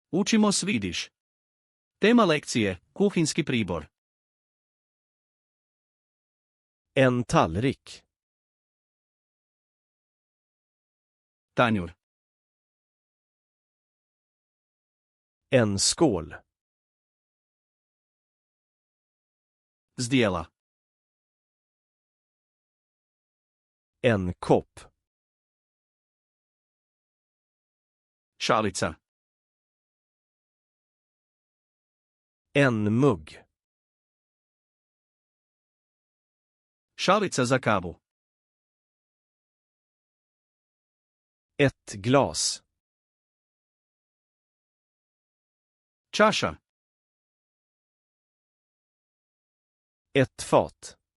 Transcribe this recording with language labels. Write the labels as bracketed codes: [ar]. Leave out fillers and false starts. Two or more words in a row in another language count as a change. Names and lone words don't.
[hr] Učimo svidiš. Tema lekcije, kuhinski pribor. [sv] En tallrik. [hr] Tanjur. [sv] En skål. [hr] Zdjela. [sv] En kopp. [hr] Šalica. [sv] En mugg. [hr] Šalica za kavu. [sv] Ett glas. [hr] Čaša. [sv] Ett fat.